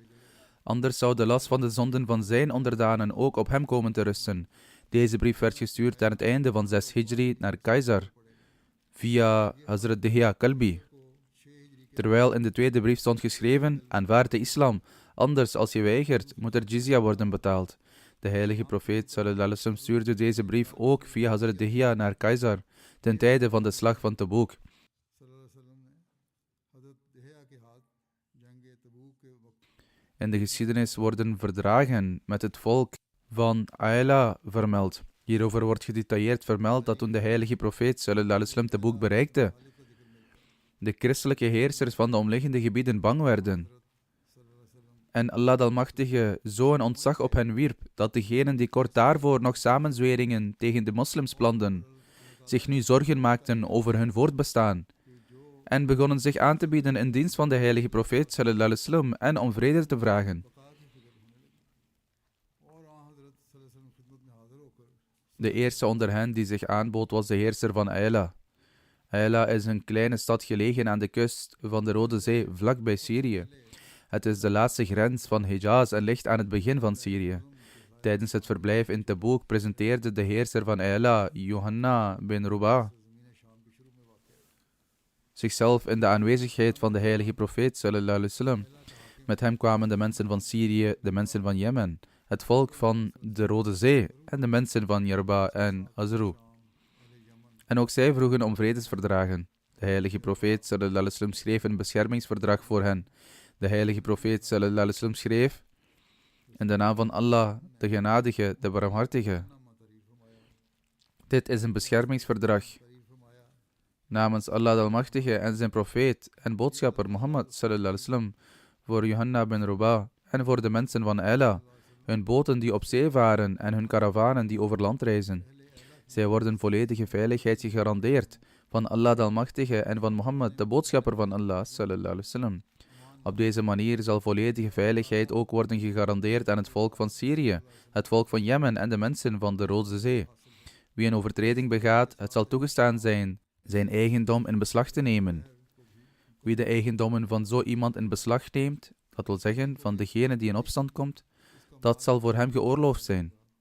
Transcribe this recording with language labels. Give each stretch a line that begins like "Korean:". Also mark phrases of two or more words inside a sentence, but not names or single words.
Dutch: Anders zou de last van de zonden van zijn onderdanen ook op hem komen te rusten. Deze brief werd gestuurd aan het einde van 6 Hijri naar keizer, via Hazrat Dihya Kalbi. Terwijl in de tweede brief stond geschreven: aanvaard de islam, anders als je weigert, moet er jizya worden betaald. De heilige profeet
Arabic: صلى الله عليه وسلم
Dutch: stuurde deze brief ook via Hazrat Dihya naar keizer, ten tijde van de slag van Taboek. In de geschiedenis worden verdragen met het volk van Aila vermeld. Hierover wordt gedetailleerd vermeld dat toen de heilige profeet
Arabic: صلى الله عليه وسلم
Dutch: Taboek bereikte, de christelijke heersers van de omliggende gebieden bang werden. En Allah de Almachtige zo'n ontzag op hen wierp, dat degenen die kort daarvoor nog samenzweringen tegen de moslims planden, zich nu zorgen maakten over hun voortbestaan en begonnen zich aan te bieden in dienst van de heilige profeet
Arabic: صلى الله عليه وسلم
Dutch: en om vrede te vragen. De eerste onder hen die zich aanbood was de heerser van Aila. Aila is een kleine stad gelegen aan de kust van de Rode Zee, vlakbij Syrië. Het is de laatste grens van Hijaz en ligt aan het begin van Syrië. Tijdens het verblijf in Tabuk presenteerde de heerser van Ayla, Yohanna bin Ruba, zichzelf in de aanwezigheid van de heilige profeet
Arabic: صلى الله عليه وسلم.
Dutch: Met hem kwamen de mensen van Syrië, de mensen van Jemen, het volk van de Rode Zee en de mensen van Yarba en Azru. En ook zij vroegen om vredesverdragen. De heilige profeet
Arabic: صلى الله عليه وسلم
Dutch: schreef een beschermingsverdrag voor hen. De heilige profeet
Arabic: صلى الله عليه وسلم
Dutch: schreef: in de naam van Allah, de genadige, de barmhartige. Dit is een beschermingsverdrag namens Allah de Almachtige en zijn profeet en boodschapper Mohammed
Arabic: صلى الله عليه وسلم
Dutch: voor Yohanna bin Ruba en voor de mensen van Ayla, hun boten die op zee varen en hun karavanen die over land reizen. Zij worden volledige veiligheid gegarandeerd van Allah de Almachtige en van Mohammed, de boodschapper van Allah
Arabic: صلى الله عليه وسلم.
Dutch: Op deze manier zal volledige veiligheid ook worden gegarandeerd aan het volk van Syrië, het volk van Jemen en de mensen van de Rode Zee. Wie een overtreding begaat, het zal toegestaan zijn zijn eigendom in beslag te nemen. Wie de eigendommen van zo iemand in beslag neemt, dat wil zeggen van degene die in opstand komt, dat zal voor hem geoorloofd zijn.